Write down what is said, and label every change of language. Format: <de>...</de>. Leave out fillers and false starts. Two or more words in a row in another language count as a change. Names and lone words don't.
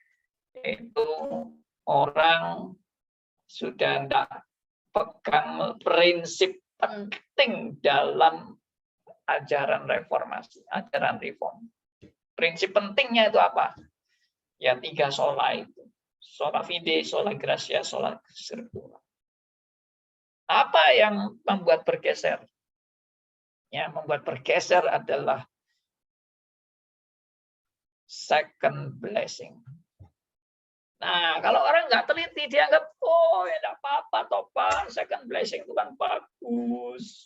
<id>orang sudah tidak pegang prinsip penting dalam ajaran reformasi, ajaran reform. Prinsip pentingnya itu apa? Ya 3 sola itu.</id> <la>Sola fide, sola gratia, sola scriptura.</la> <id>Apa yang membuat bergeser? Yang membuat bergeser adalah</id> <en>second blessing.</en> <id>Nah, kalau orang nggak teliti, dianggap, oh ya nggak apa-apa, toh Pak,</id> <en>second blessing</en> <id>itu kan bagus.</id>